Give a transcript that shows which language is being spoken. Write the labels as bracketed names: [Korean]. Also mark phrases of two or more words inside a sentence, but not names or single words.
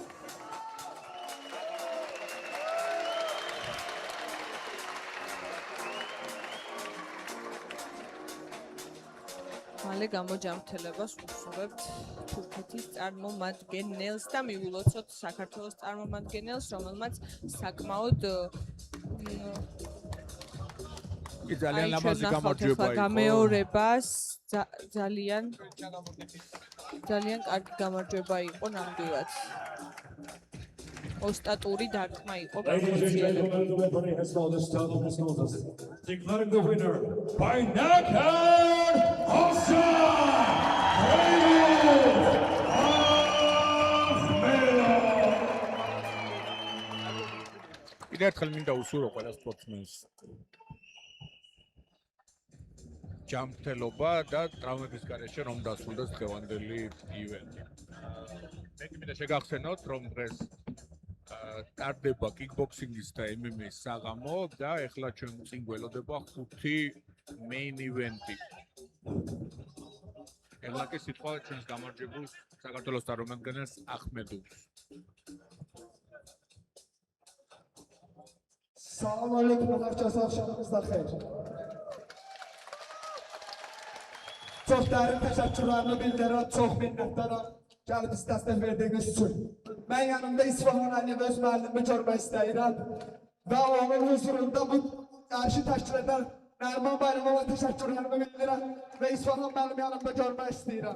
[Georgian] მალე გამოჯამრთელებას ვუსურვებთ თურქეთის წარმომადგენელს და მივულოცოთ საქართველოს წარმომადგენელს, რომელმაც საკმაოდ კი, ძალიან ლამაზი გამარჯვება იყო. გამეორებას ძალიან კარგი გამარჯვება იყო ნამდვილად. ოსტატური დარტყმა იყო [English] Ladies and [Georgian] გამოცდილებული. [English] gentlemen, the referee has called the start of this contest, declaring the winner by knockout, [Georgian] კიდევ ერთხელ მინდა უსურვო ყველა სპორტსმენს ჯანმრთელობა და ტრავმების გარეშე რომ დასრულდეს დღევანდელი ივენტი. მე მინდა შეგახსენოთ, რომ დღეს ტარდება კიკბოქსინგის და MMA-ის საღამო და ეხლა ჩვენ წინ გველოდება 5 [English] main event- [Georgian] ი. ეხლა კი სიტყვა ჩვენს გამარჯვებულ საქართველოს წარმომადგენელს ახმედოვს. [Arabic] سلام عليكم, [Azerbaijani] herkese akşamınızda xeyir. [Turkish] Çok derin teşekkürlerimi [Azerbaijani] bildirirəm, çox minnətdaram gəlib biz dəstək verdiyiniz üçün. Mən yanımda İsfahan Əliyev öz müəllimi görmək istəyirəm və onun huzurunda bu yarışı təşkil edən Nərman Bayramova təşəkkürlərimi bildirirəm və İsfahan mənim yanımda görmək istəyirəm.